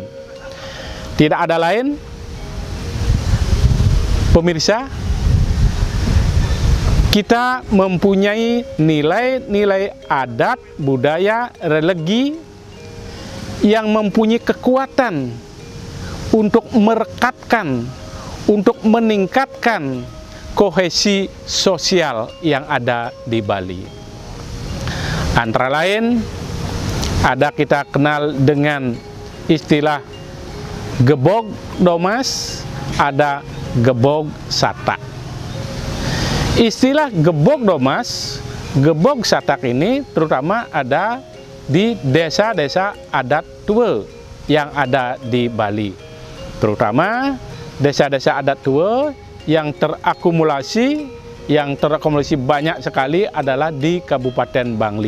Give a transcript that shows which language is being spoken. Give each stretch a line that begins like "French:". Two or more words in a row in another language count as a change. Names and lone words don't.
Indonesian: Tidak ada lain, pemirsa, kita mempunyai nilai-nilai adat, budaya, religi yang mempunyai kekuatan untuk merekatkan, untuk meningkatkan kohesi sosial yang ada di Bali. Antara lain, ada kita kenal dengan istilah gebog domas, ada gebog satak. Istilah gebog domas, gebog satak ini terutama ada di desa-desa adat tua yang ada di Bali. Terutama desa-desa adat tua yang terakumulasi banyak sekali adalah di Kabupaten Bangli.